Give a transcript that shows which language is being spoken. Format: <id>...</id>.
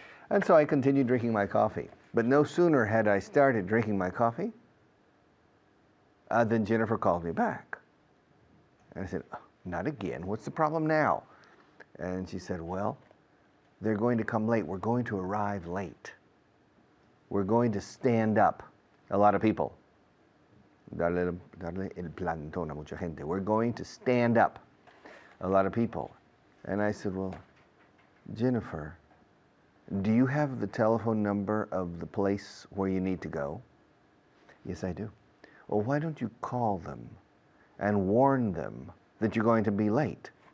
<en>And so I continued drinking my coffee. But no sooner had I started drinking my coffee than Jennifer called me back. And I said, oh, not again. What's the problem now? And she said, well, they're going to come late. We're going to arrive late. We're going to stand up a lot of people.</en> <es>Darle el plantón a mucha gente.</es> <en>We're going to stand up a lot of people. And I said, well, Jennifer, do you have the telephone number of the place where you need to go? Yes, I do. Well, why don't you call them and warn them that you're going to be late?</en>